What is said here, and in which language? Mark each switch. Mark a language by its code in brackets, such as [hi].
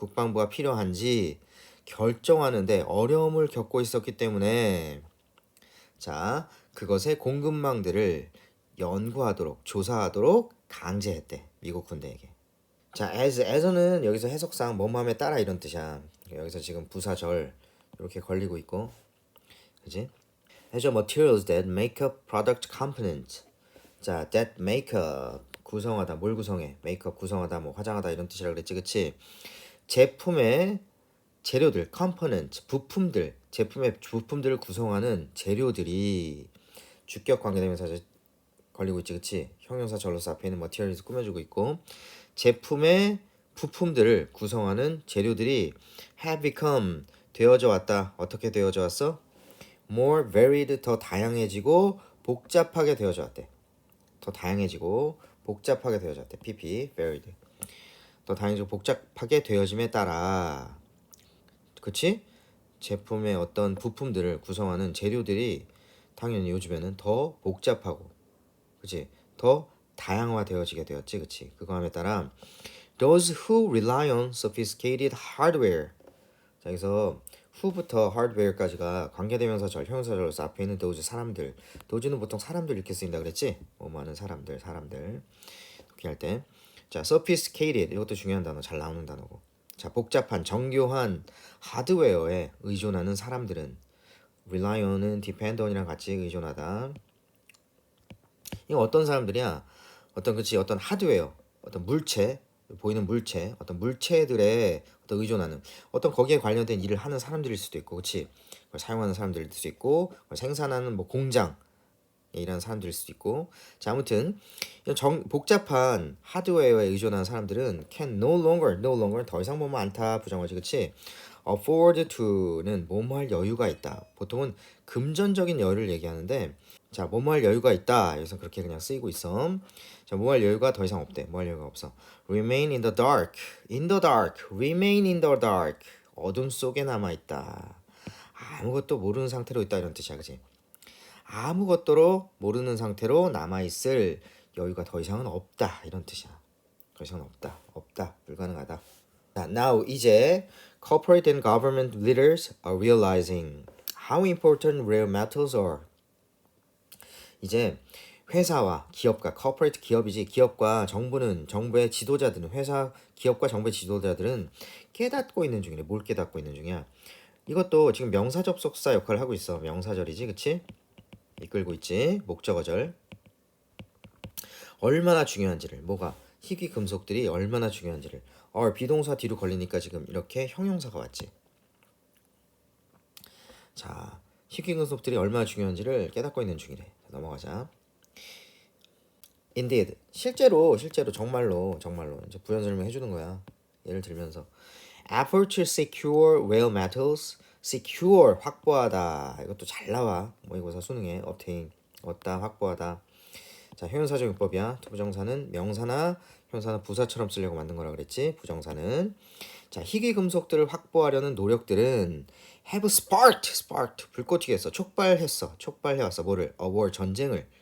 [ko] 국방부가 필요한지 결정하는데 어려움을 겪고 있었기 때문에 자, 그것의 공급망들을 연구하도록 조사하도록 강제했대. 미국 군대에게. 자, as는 여기서 해석상 뭐뭐함에 따라 이런 뜻이야. 여기서 지금 부사절 이렇게 걸리고 있고, 그지? [en] As a materials that make up product components. [ko] 자, that [en] make up [ko] 구성하다, 뭘 구성해? make up 구성하다, 뭐 화장하다 이런 뜻이라 그랬지, 그치? 제품의 재료들, component 부품들, 제품의 부품들을 구성하는 재료들이 주격 관계대명사 걸리고 있지, 그치? 형용사 절로사 앞에 있는 materials 꾸며주고 있고. 제품의 부품들을 구성하는 재료들이 [en] have become [ko] 되어져 왔다. 어떻게 되어져 왔어? [en] more varied [ko] 더 다양해지고 복잡하게 되어져 왔대. 더 다양해지고 복잡하게 되어져 왔대. [en] PP varied [ko] 더 다양해지고 복잡하게 되어짐에 따라 그치? 제품의 어떤 부품들을 구성하는 재료들이 당연히 요즘에는 더 복잡하고 그치? 더 다양화되어지게 되었지, 그치? 그거함에 따라 [en] those who rely on sophisticated hardware. [ko] 자, 여기서 who부터 hardware까지가 관계대명사절, 형용사절로서 앞에 있는 those 사람들. those는 보통 사람들 이렇게 쓰인다 그랬지? 뭐하는 사람들 이렇게 할 때. 자, sophisticated 이것도 중요한 단어, 잘 나오는 단어고. 자, 복잡한, 정교한 하드웨어에 의존하는 사람들은 [en] rely on [ko] 은 [en] depend on [ko] 이랑 같이 의존하다. 이거 어떤 사람들이야? 어떤 하드웨어, 어떤 물체, 보이는 물체, 어떤 물체들의 어떤 의존하는 어떤 거기에 관련된 일을 하는 사람들일 수도 있고, 그렇지? 그걸 사용하는 사람들일 수도 있고, 그걸 생산하는 뭐 공장 일하는 사람들일 수도 있고. 자, 아무튼 복잡한 하드웨어에 의존하는 사람들은 [en] can no longer [ko] 더 이상 뭐뭐 않다 부정어지, 그치? [en] afford to [ko] 는 뭐뭐 할 여유가 있다. 보통은 금전적인 여유를 얘기하는데, 자, 뭐뭐 할 여유가 있다. 그래서 그렇게 그냥 쓰이고 있어. 자, 뭐 할 여유가 더 이상 없대. 뭐 할 여유가 없어. [en] remain in the dark, remain in the dark. [ko] 어둠 속에 남아 있다. 아무것도 모르는 상태로 있다 이런 뜻이야, 그치? 아무것도 모르는 상태로 남아있을 여유가 더 이상은 없다 이런 뜻이야. 더 이상은 없다, 불가능하다. [en] 자, now 이제 corporate and government leaders are realizing how important rare metals are. [ko] 이제 회사와 기업가, corporate 기업이지, 기업과 정부의 지도자들은, 기업과 정부의 지도자들은 깨닫고 있는 중이래. 뭘 깨닫고 있는 중이야? 이것도 지금 명사 접속사 역할을 하고 있어. 명사절이지, 그치? 이끌고 있지. 목적어절. 얼마나 중요한지를, 뭐가 희귀 금속들이 얼마나 중요한지를. 비동사 뒤로 걸리니까 지금 이렇게 형용사가 왔지. 자, 희귀 금속들이 얼마나 중요한지를 깨닫고 있는 중이래. 자, 넘어가자. Indeed, 실제로 정말로 이제 부연 설명해 주는 거야. 예를 들면서 [en] effort to secure rare metals, secure [ko] 확보하다. 이것도 잘 나와. 모의고사 수능에 obtain 얻다, 확보하다. 자, 형용사적 용법이야. 부정사는 명사나 형용사나 부사처럼 쓰려고 만든 거라 그랬지. 부정사는. 자, 희귀 금속들을 확보하려는 노력들은 [en] have sparked [ko] 불꽃튀게 했어. 촉발해왔어. 뭐를? [en] A war, [ko] 전쟁을.